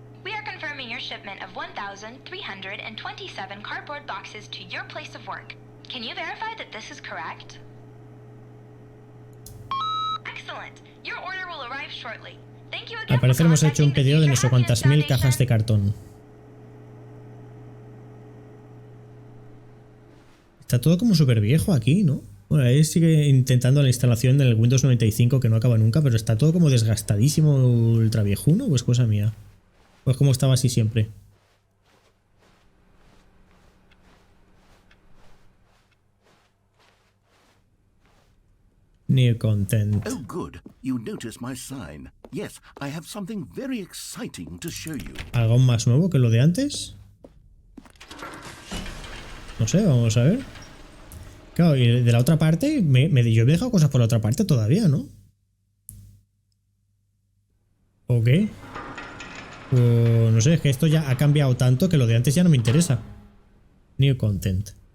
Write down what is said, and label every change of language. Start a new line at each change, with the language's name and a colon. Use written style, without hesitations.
English: We are confirming your shipment of 1,327 cardboard boxes to your place of work. Can you verify that this is correct? Excellent. Your order will arrive shortly.
Spanish: Al parecer hemos hecho un pedido de no sé cuántas mil cajas de cartón. Está todo como súper viejo aquí, ¿no? Bueno, ahí sigue intentando la instalación del Windows 95 que no acaba nunca, pero está todo como desgastadísimo, ultra viejuno, o es cosa mía. O es como estaba así siempre.
English: New content. Oh, good. You noticed my sign. Yes, I have something very exciting to show you.
Spanish: ¿Algo más nuevo que lo de antes? No sé, vamos a ver. Claro, y de la otra parte, yo me he dejado cosas por la otra parte todavía, ¿no? ¿O qué? No sé, es que esto ya ha cambiado tanto que lo de antes ya no me interesa.
English: New content.